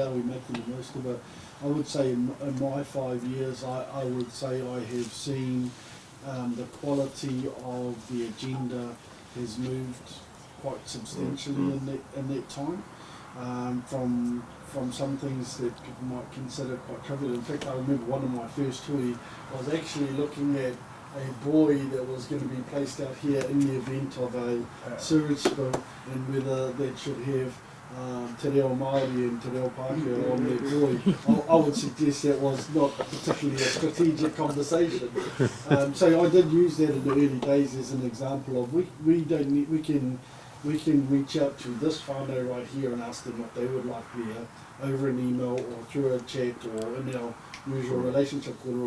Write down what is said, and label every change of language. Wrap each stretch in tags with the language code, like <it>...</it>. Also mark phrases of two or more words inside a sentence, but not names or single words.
<en>Are we making the most of it? I would say in my 5 years, I would say I have seen the quality of the agenda has moved quite substantially in that time. From some things that people might consider quite trivial. In fact, I remember one of my first hui was actually looking at a buoy that was going to be placed out here in the event of a sewage spill, and whether that should have</en> <mi>te reo Māori</mi> <en>and</en> <mi>te reo Pākehā</mi> <en>on that buoy. I would suggest that was not particularly a strategic conversation. So I did use that in the early days as an example of we can reach out to this whānau right here and ask them what they would like there over an email or through a chat or in our usual relationship kōrero.</en>